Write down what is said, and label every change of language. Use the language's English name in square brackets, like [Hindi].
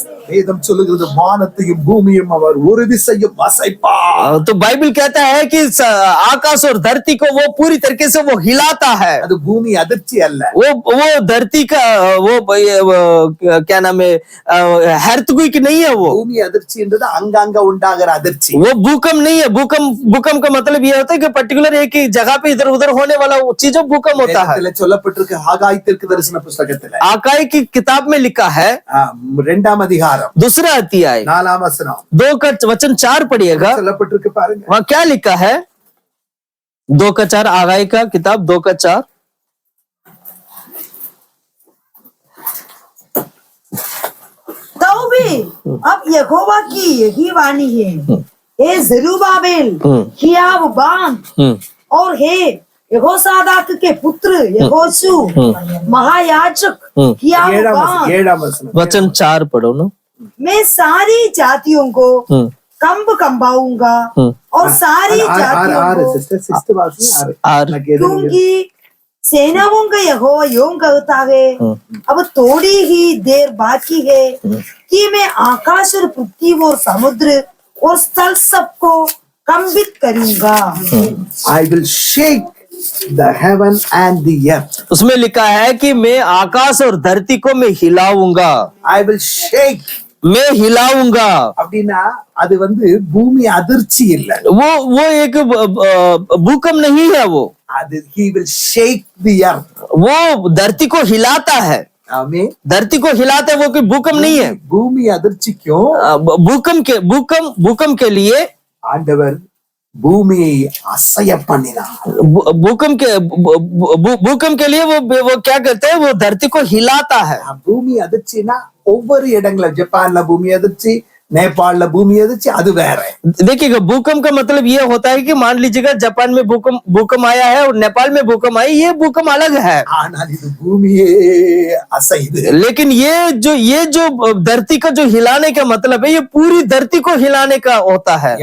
[Tamil] வேதம் சொல்லுகிறது வானத்தையும் பூமியும் அவர் ஒரு விசையும் அசைப்பார். [Hindi] तो बाइबल कहता है कि आकाश और धरती को वो पूरी तरीके से वो हिलाता है. [Tamil] அது பூமி அதிர்ச்சி அல்ல. [Hindi] वो धरती का वो क्या नाम है, earthquake नहीं है. वो [Tamil] பூமி அதிர்ச்சின்றது அங்கங்க உண்டாகிற அதிர்ச்சி. [Hindi] वो भूकंप नहीं है. भूकंप का मतलब ये होता है कि पर्टिकुलर एक ही जगह पे इधर उधर होने वाला चीजों भूकंप होता है. [Tamil] வேதத்துல சொல்லப்பட்டிருக்கு ஆகாய் தீர்க்கதரிசன புத்தகத்துல. [Hindi] आकाई की किताब में लिखा है [Tamil] 2ஆம் அதிகாரம் [Hindi] 2 अध्याय [Tamil] 4ஆம் वचனம் [Hindi] 2 का वचन 4 पढ़िएगा. [Tamil] சொல்லப்பட்டிருக்கு பாருங்க. [Hindi] वहाँ क्या लिखा है? 2 का 4 आगाई का किताब 2 का 4. तो भी अब यहोवा की यही वाणी है, हे जरुब्बाबेल हियाव बांध, और हे यहोसादाक के पुत्र यहोशू महायाजक हियाव [Tamil] 7ஆம் वचனம் [Hindi] वचन 4 पढ़ो ना. मैं सारी जातियों को कंबाऊंगा और सारी जातियों को, [Tamil] சிஸ்டர் வாசி आर [Hindi] क्योंकि सेनाओं का यहोवा यूं कहता है, अब थोड़ी ही देर बाकी है कि मैं आकाश और पृथ्वी और समुद्र और स्थल सबको कंबित करूंगा. [English] I will shake the heaven and the earth. [Hindi] उसमें लिखा है कि मैं आकाश और धरती को मैं हिलाऊंगा. [English] I will shake. [Hindi] मैं हिलाऊंगा. [Tamil] அப்படின்னா அது பூமி அதிர்ச்சி இல்ல. [Hindi] वो एक भूकंप नहीं है. वो [English] அது he will shake the earth. [Hindi] वो धरती को हिलाता है. [Tamil] ஆமென். [Hindi] धरती को हिलाता है. वो कोई भूकंप नहीं है. [Tamil] பூமி அதிர்ச்சிக்கும் [Hindi] भूकंप के लिए [Tamil] ஆண்டவர் பூமியை அசைய பண்ணினார். [Hindi] भूकंप के लिए वो क्या करते हैं? वो धरती को हिलाता है. [Tamil] பூமி அதிர்ச்சினா ஒவ்வொரு இடங்கள்ல ஜப்பான்ல பூமி அதிர்ச்சி, नेपाल பூமி அதிர்ச்சி அது வேற. [Hindi] देखिएगा भूकंप का मतलब ये होता है कि मान लीजिएगा जापान में भूकंप आया है और नेपाल में भूकंप आया, ये भूकंप अलग है. [Tamil] ஆனால் இது பூமியே அசைது. [Hindi] लेकिन ये जो धरती का जो हिलाने का मतलब है, ये पूरी धरती को हिलाने का होता है.